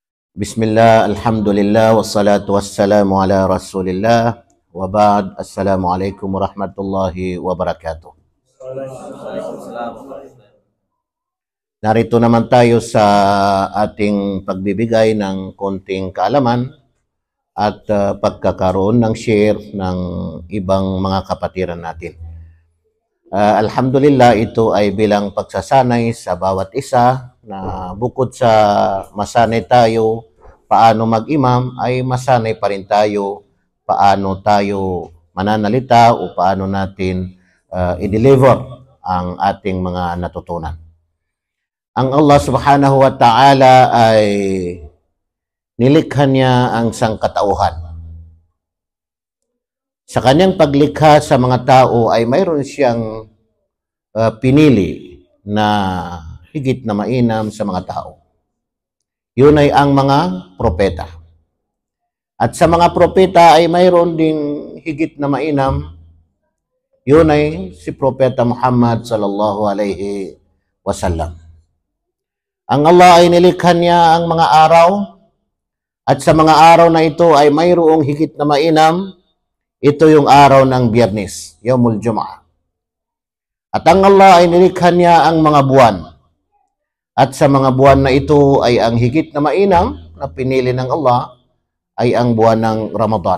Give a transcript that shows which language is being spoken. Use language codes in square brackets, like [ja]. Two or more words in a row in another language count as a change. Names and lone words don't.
[ar] بسم الله، الحمد لله، والصلاة والسلام على رسول الله، وبعد، السلام عليكم ورحمة الله وبركاته. [tl] Narito naman tayo sa ating pagbibigay ng konting kaalaman at pagkakaroon ng share ng ibang mga kapatiran natin. Alhamdulillah, ito ay bilang pagsasanay sa bawat isa na bukod sa masanay tayo paano mag-imam, ay masanay pa rin tayo paano tayo mananalita o paano natin i-deliver ang ating mga natutunan. Ang Allah [ar] سبحانه وتعالى [tl] ay nilikha niya ang sangkatauhan. Sa kanyang paglikha sa mga tao ay mayroon siyang pinili na higit na mainam sa mga tao. Yun ay ang mga propeta. At sa mga propeta ay mayroon ding higit na mainam. Yun ay si Propeta Muhammad [ar] صلى الله عليه وسلم. [tl] Ang Allah ay nilikha niya ang mga araw, at sa mga araw na ito ay mayroong higit na mainam. Ito yung araw ng Biyernes, [ar] يوم الجمعة. [tl] At ang Allah ay nilikha niya ang mga buwan. At sa mga buwan na ito ay ang higit na mainam na pinili ng Allah ay ang buwan ng Ramadan.